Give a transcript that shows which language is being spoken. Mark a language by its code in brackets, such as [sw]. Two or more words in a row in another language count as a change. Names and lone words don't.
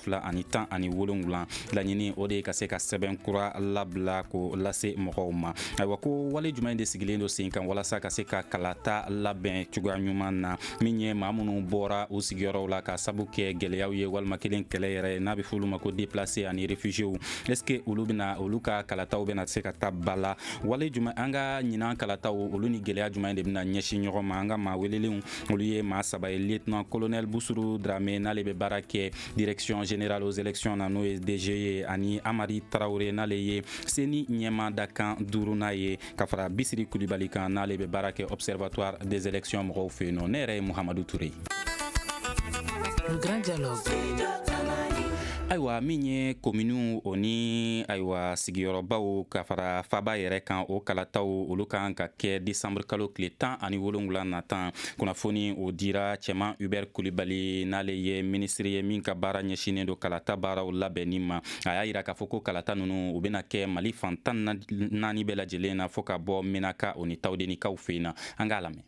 [bm] 2017 laɲini o de ye ka se ka sɛbɛn kura labila k'o lase mɔgɔw ma ayiwa ko wale jumɛn de sigilen do sen kan walasa ka se ka kalata labɛn cogoya ɲuman na min ye maa minnu bɔra u sigiyɔrɔw la ka sabu kɛ gwɛlɛyaw ye walima kelen kɛlɛ yɛrɛ n'a bɛ f'olu ma ko déplacé ani [fr] réfugiés est ce que [bm] olu ka kalataw bɛna se ka taa ba la wale jumɛn an ka ɲinan kalataw olu ni gwɛlɛya jumɛn de bɛna ɲɛsin ɲɔgɔn ma an ka maa welelenw olu ye maa saba ye [fr] lieutenant colonel [bm] Busuru Dramé n'ale bɛ baara kɛ [fr] direction générale aux élections [bm] na n'o ye DG ye ani Amari Traoré n'ale ye seni ɲɛma dakan 5nan ye ka fara Bisiri Kulibali kan n'ale bɛ baara kɛ [fr] observatoire des élections [bm] mɔgɔw fɛ yen nɔ ne yɛrɛ ye Muhamadu Touré. [fr] Le grand dialogue. [bm] Ayiwa min ye kominiw o ni ayiwa sigiyɔrɔbaw ka fara faba yɛrɛ kan o kalataw olu kan ka kɛ décembre kalo tile 17 natan kunnafoni o dira cɛman Hubert Kulibali n'ale ye ministre ye min ka baara ɲɛsinen do kalata baaraw labɛnni ma a y'a yira k'a fɔ ko kalata ninnu u bɛna kɛ Mali fan 14 bɛɛ lajɛlen na fɔ ka bɔ Menaka o ni Tawdenikaw fɛ yen na an k'a lamɛn.